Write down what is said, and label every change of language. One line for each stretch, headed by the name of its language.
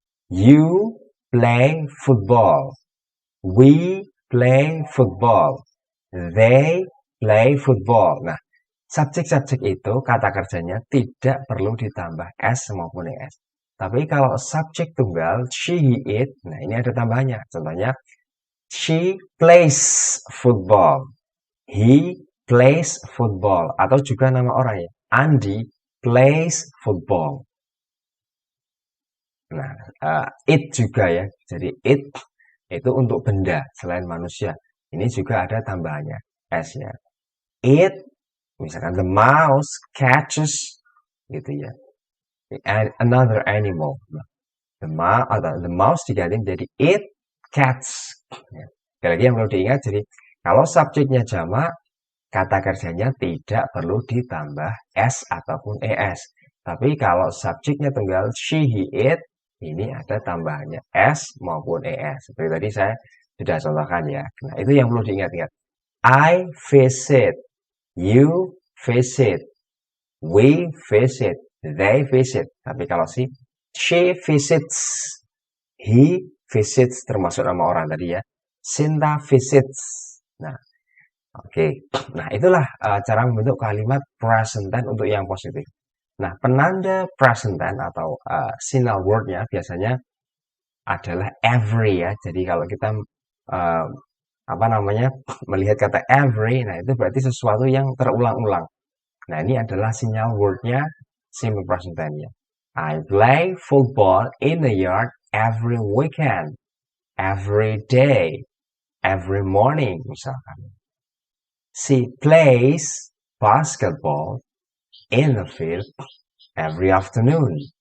English: You play football. We play football. They play football.
Indonesian: Nah, subjek-subjek itu kata kerjanya tidak perlu ditambah s maupun es. Tapi kalau subjek tunggal, she, he, it, nah ini ada tambahannya. Contohnya,
English: she plays football. He plays football.
Indonesian: Atau juga nama orang ya,
English: Andy plays football.
Indonesian: Nah, it juga ya. Jadi it itu untuk benda selain manusia. Ini juga ada tambahannya s-nya.
English: It,
Indonesian: misalkan
English: the mouse catches
Indonesian: gitu ya.
English: Another animal. The mouse
Indonesian: diganti menjadi
English: it cats. Ya.
Indonesian: Sekali lagi yang perlu diingat, jadi kalau subjeknya jamak, kata kerjanya tidak perlu ditambah s ataupun es. Tapi kalau subjeknya tunggal she, he, it, ini ada tambahannya s maupun es. Seperti tadi saya sudah contohkan ya. Nah, itu yang perlu diingat-ingat.
English: I visit, you visit, we visit, they visit.
Indonesian: Tapi kalau
English: she visits, he visits,
Indonesian: termasuk nama orang tadi ya.
English: Sinta visits. Nah, oke.
Indonesian: Nah, itulah cara membentuk kalimat present tense untuk yang positif. Nah, penanda present tense atau signal word-nya biasanya adalah every ya. Jadi kalau kita eh, apa namanya, melihat kata every, nah itu berarti sesuatu yang terulang-ulang. Nah, ini adalah sinyal wordnya simple present tense-nya.
English: I play football in the yard every weekend, every day, every morning,
Indonesian: misalkan.
English: She plays basketball in the field every afternoon.